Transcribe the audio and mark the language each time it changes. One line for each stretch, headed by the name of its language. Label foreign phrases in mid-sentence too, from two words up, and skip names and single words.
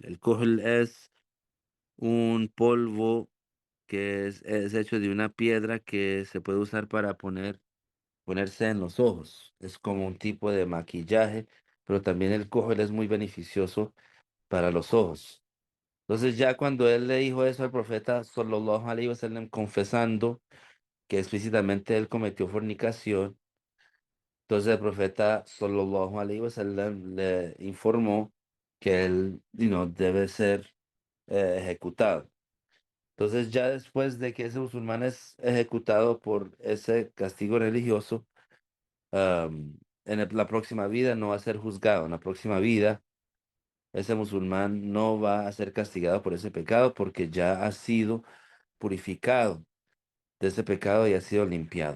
Spanish: El cujol es un polvo que es hecho de una piedra que se puede usar para ponerse en los ojos. Es como un tipo de maquillaje, pero también el cujol es muy beneficioso para los ojos. Entonces ya cuando él le dijo eso al profeta
Arabic: صلى الله عليه وسلم
Spanish: confesando que explícitamente él cometió fornicación, entonces el profeta
Arabic: صلى الله عليه وسلم
Spanish: le informó que él, debe ser ejecutado. Entonces ya después de que ese musulmán es ejecutado por ese castigo religioso, la próxima vida no va a ser juzgado. En la próxima vida, ese musulmán no va a ser castigado por ese pecado porque ya ha sido purificado de ese pecado y ha sido limpiado.